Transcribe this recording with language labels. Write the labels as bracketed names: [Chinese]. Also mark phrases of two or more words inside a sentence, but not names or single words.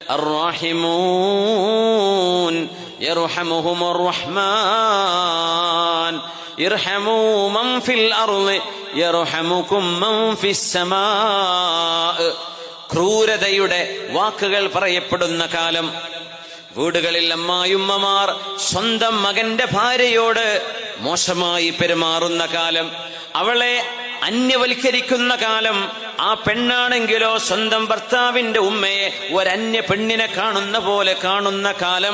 [Arabic] الراحمون يرحمهم الرحمن ارحموا من في الأرض يرحمكم من في السماء. [Malayalam] ക്രൂരതയുടെ വാക്കുകൾ പറയപ്പെടുന്ന കാലം, വീടുകളിൽ അമ്മായിമ്മമാർ സ്വന്തം മകന്റെ ഭാര്യയോട് മോശമായി പെരുമാറുന്ന കാലം, അവളെ അന്യവൽക്കരിക്കുന്ന കാലം, ആ പെണ്ണാണെങ്കിലോ സ്വന്തം ഭർത്താവിന്റെ ഉമ്മയെ ഒരന്യ പെണ്ണിനെ കാണുന്ന പോലെ കാണുന്ന കാലം.